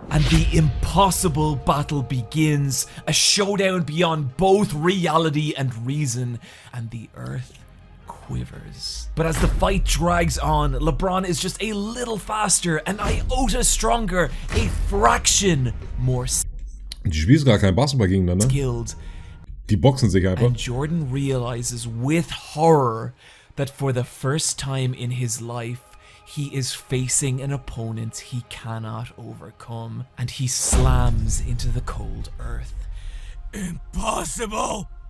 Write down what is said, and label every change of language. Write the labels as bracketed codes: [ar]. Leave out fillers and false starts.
[en] And the impossible battle begins, a showdown beyond both reality and reason, and the earth quivers. But as the fight drags on, LeBron is just a little faster, an iota stronger, a fraction more [de] Die spielen gar kein Basketball gegeneinander. [en] skilled. [de] Die boxen sich einfach. [en] And Jordan realizes with horror that for the first time in his life, he is facing an opponent he cannot overcome, and he slams into the cold earth. Impossible!